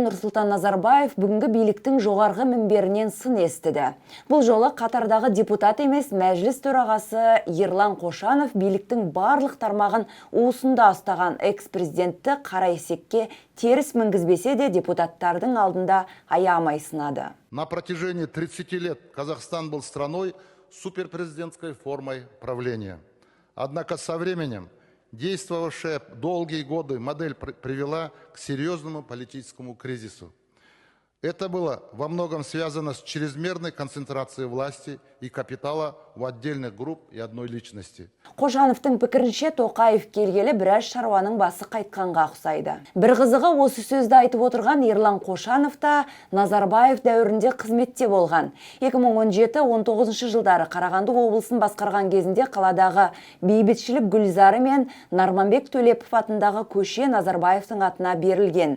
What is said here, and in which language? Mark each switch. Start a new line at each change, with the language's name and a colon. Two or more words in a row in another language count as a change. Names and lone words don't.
Kazakh: Нұрсұлтан Назарбаев бүгінгі биліктің жоғарғы мінберінен сын естіді. Бұл жолы Қатардағы депутат емес, мәжіліс төрағасы Ерлан Қошанов биліктің барлық тармағын уысында ұстаған экс-президентті қара есекке теріс мінгізбесе де депутаттардың алдында аямай сынады.
Russian: На протяжении 30 лет Казахстан был страной с суперпрезидентской формой правления. Однако со временем действовавшая долгие годы модель привела к серьезному политическому кризису. Это было во многом связано с чрезмерной концентрацией власти и капитала в отдельных групп и одной личности.
Kazakh: Қошановтың пікірінше Тоқаев келгелі біраз шаруаның басы қайтқанға ұқсайды. Бір қызығы осы сөзді айтып отырған Ерлан Қошанов та Назарбаев дәуірінде қызметте болған. 2017-19 жылдары Қарағанды облысын басқарған кезінде қаладағы бейбітшілік гүлзары мен Нарманбек Төлепов атындағы көше Назарбаевтың атына берілген.